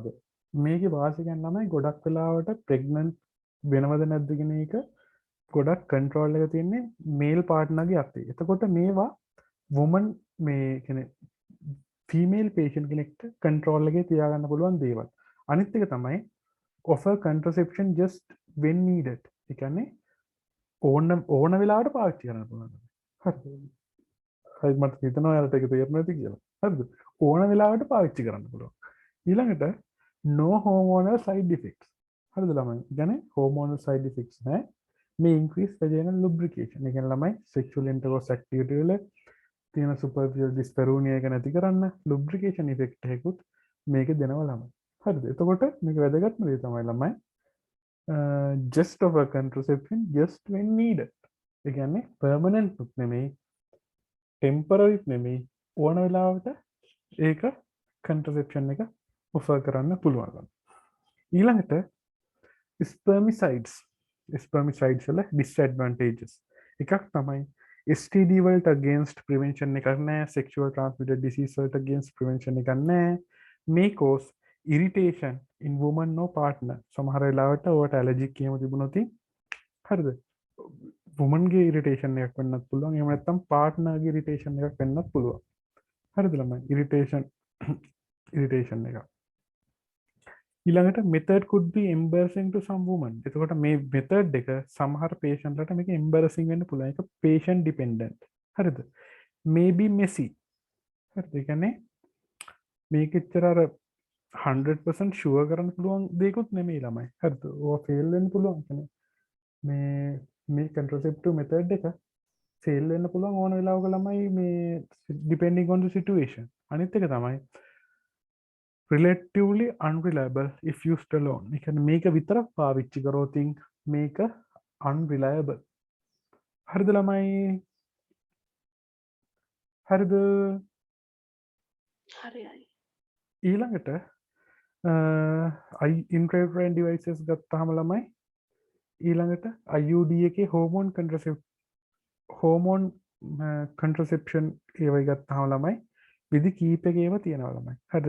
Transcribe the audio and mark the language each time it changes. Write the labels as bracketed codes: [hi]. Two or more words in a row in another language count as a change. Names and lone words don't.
[si] මේකේ වාසි කියන්නේ ළමයි ගොඩක් වෙලාවට ප්‍රෙග්නන්ට් වෙනවද නැද්ද කියන එක ගොඩක් කන්ට්‍රෝල් එක තියෙන්නේ මේල් පාර්ට්නර්ගේ අතේ. එතකොට මේවා වුමන් මේ කියන්නේ ෆීමේල් පේෂන්ට් කෙනෙක්ට කන්ට්‍රෝල් එකේ තියාගන්න පුළුවන් දේවල්. අනිත් එක තමයි [en] offer contraception just when needed. [si] ඒ කියන්නේ ඕන වෙලාවට පාවිච්චි කරන්න පුළුවන්. හරිද? හරි මට හිතෙනවා ඔයාලට ඒක තේරෙන්නේ නැති කියලා. හරිද? ඕන වෙලාවට පාවිච්චි කරන්න පුළුවන්. ඊළඟට [en] no hormonal side effects. [si] හරිද ළමයි? කියන්නේ [en] hormonal side effects [si] නැහැ. මේ [en] increase vaginal lubrication. [si] ඒ කියන්නේ ළමයි [en] sexual intercourse activity [si] වල තියෙන [en] superficial dyspareunia [si] එක නැති කරන්න [en] lubrication effect [si] එකකුත් මේක දෙනවා ළමයි. හරිද? එතකොට මේක වැදගත්ම දේ තමයි ළමයි [en] just of a contraception just when needed. [si] ඒ කියන්නේ permanent උත් නෙමෙයි temporary නෙමෙයි ඕන වෙලාවට ඒක contraception එක offer කරන්න පුළුවන්. ඊළඟට spermicides වල disadvantages එකක් තමයි STD වලට [en] against prevention [si] එකක් නැහැ, [en] sexual transmitted disease [si] වලට [en] against prevention [si] එකක් නැහැ. [en] may cause irritation in woman no partner. [si] සමහර වෙලාවට ඔයාලට allergic කියම තිබුණොත් හරිද? woman ගේ irritation එකක් වෙන්නත් පුළුවන්. එහෙම නැත්නම් partner ගේ irritation එකක් වෙන්නත් පුළුවන්. හරිද ළමයි? irritation එක. [en] ඊළඟට method could be embarrassing to some women. [si] එතකොට මේ method එක සමහර patient ලට මේක embarrassing වෙන්න පුළුවන්. [en] ඒක patient dependent. හරිද? Maybe messy. [si] හරිද? ඒ කියන්නේ මේක එච්චර අර 100% ෂුවර් කරන්න පුළුවන් දෙයක්වත් නෙමෙයි ළමයි. හරිද? ඕවා ෆේල් වෙන්න පුළුවන් කෙනෙක්. මේ [en] contraceptive method [si] එක ෆේල් වෙන්න පුළුවන් ඕන වෙලාවක ළමයි මේ [en] depending on the situation. [si] අනිත් එක තමයි [en] relatively unreliable if used alone. [si] ඒ කියන්නේ මේක විතරක් පාවිච්චි කරොතින් මේක unreliable. හරිද ළමයි? හරිද? හරියයි. ඊළඟට [en] intrauterine devices [si] ගත්තාම ළමයි ඊළඟට IUD එකේ [en] hormone contraception [si] ඒවයි ගත්තාම ළමයි විදි කීපකේව තියෙනවා ළමයි. හරිද?